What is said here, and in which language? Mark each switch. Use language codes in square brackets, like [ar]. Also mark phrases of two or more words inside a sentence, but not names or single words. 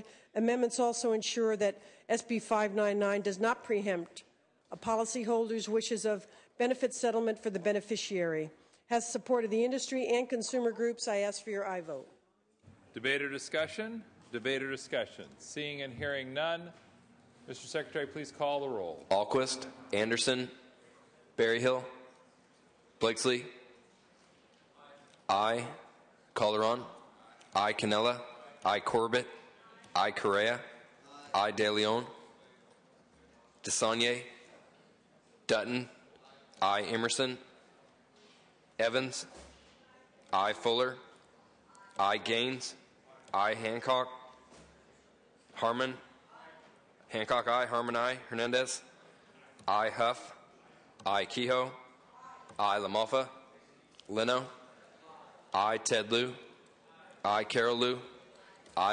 [en] Amendments also ensure that SB 599 does not preempt a policyholder's wishes of benefit settlement for the beneficiary. Has support of the industry and consumer groups. I ask for your aye vote. Debate or discussion? Debate or discussion? Seeing and hearing none, Mr. Secretary, please call the roll. Alquist, Anderson, Berryhill, Blakesley, aye. Calderon, aye. Canella, aye. Corbett, aye. Correa, aye. De Leon, DeSaulnier, Dutton, aye. Emerson, Evans, aye. Fuller, I. Gaines, I. Hancock, Harmon, Hancock, I. Harmon, I. Hernandez, I. Huff, I. Kehoe, I. LaMalfa, Leno, I. Ted Lieu, I. Carol Lieu, I.